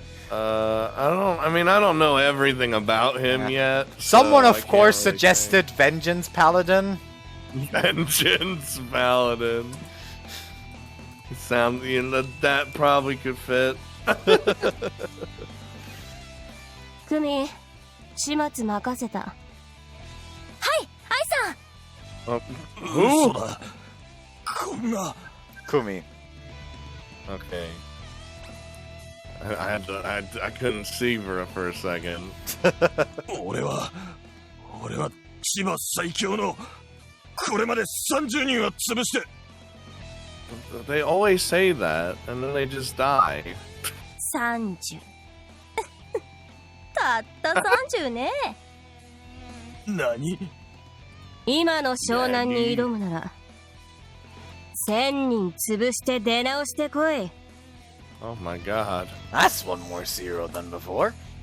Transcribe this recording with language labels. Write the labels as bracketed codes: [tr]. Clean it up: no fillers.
[en] I don't know everything about him yet. Someone, so of course, suggested Vengeance Paladin. Vengeance Paladin. Sound, that probably could fit. [ja] クミ、始末任せた。はい、愛さん。 [en] Who? Kumi. Okay. I couldn't see for a second. [ja] 俺は千葉最強のこれまで30人は潰して。 [en] They always say that, and then they just die. [ja] 30。 たった30ね。何？今の湘南に挑むなら1000人潰して出直してこい。 [en] Oh my god. That's one more zero than before.